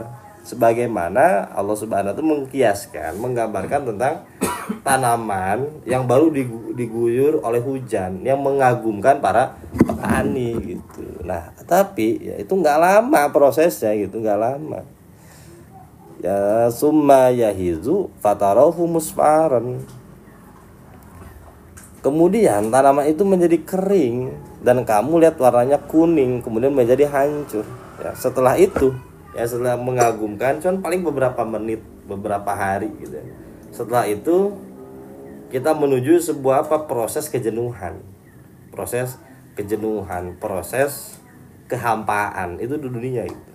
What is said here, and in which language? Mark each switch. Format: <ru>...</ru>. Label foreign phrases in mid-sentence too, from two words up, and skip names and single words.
<id>Sebagaimana Allah Subhanahu itu mengkiaskan, menggambarkan tentang tanaman yang baru diguyur oleh hujan yang mengagumkan para petani gitu. Nah, tapi ya itu nggak lama prosesnya gitu, nggak lama.</id> <ar>يا ثم يهيج فتراه مصفرا.</ar> <id>Kemudian tanaman itu menjadi kering dan kamu lihat warnanya kuning, kemudian menjadi hancur. Ya, setelah itu, ya setelah mengagumkan, cuman paling beberapa menit, beberapa hari gitu. Setelah itu kita menuju sebuah proses kejenuhan, proses kehampaan itu di dunia itu.</id>